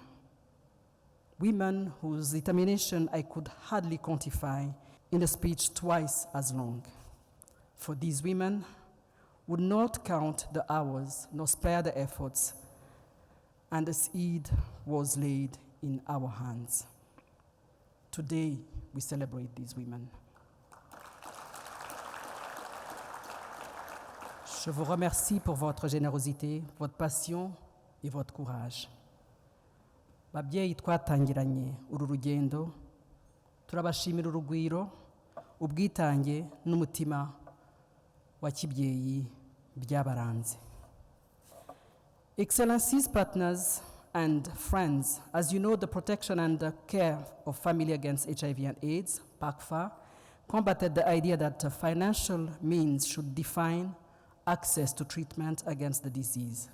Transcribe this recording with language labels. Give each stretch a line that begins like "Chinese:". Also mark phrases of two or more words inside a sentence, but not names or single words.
English: Women whose determination I could hardly quantify in a speech twice as long. For these women would not count the hours nor spare the efforts, and the seed was laid in our hands. Today, we celebrate these women.
French: Je vous remercie pour votre générosité, votre passion et votre courage.
Kinyarwanda: Babyeyi twatangiranye uru rugendo, turabashimira urugwiro, ubwitange n'umutima wa kibyeyi byabaranze.
English: Excellencies, partners, and friends, as you know, the protection and the care of family against HIV and AIDS, PACFA, combated the idea that financial means should define access to treatment against the disease.